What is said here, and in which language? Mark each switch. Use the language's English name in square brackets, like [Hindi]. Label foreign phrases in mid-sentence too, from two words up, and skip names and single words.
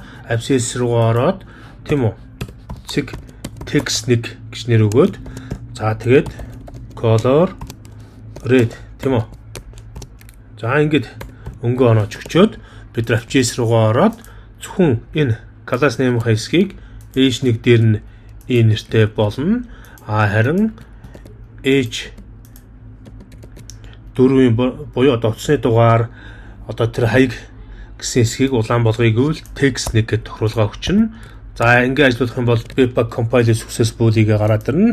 [Mongolian] Abscess руугаа ороод тийм үү? Text 1 гэж нэр өгөөд за тэгээд [English] color red [Mongolian] тийм үү? За ингэж өнгө оноож өчөөд бид Abscess руугаа ороод зөвхөн энэ [English] class name [Mongolian] хэсгийг h1 дээр нь e нэртэй болно. Харин h4-ийн буюу одоо утасны дугаар одоо тэр хаяг гэсэн хэсгийг улаан болгоё гэвэл text 1 гэж тохируулга өгчнө. За ингээ ажиллах юм бол [English] Webpack Compiler Successful-ийг [Mongolian] гараад ирнэ.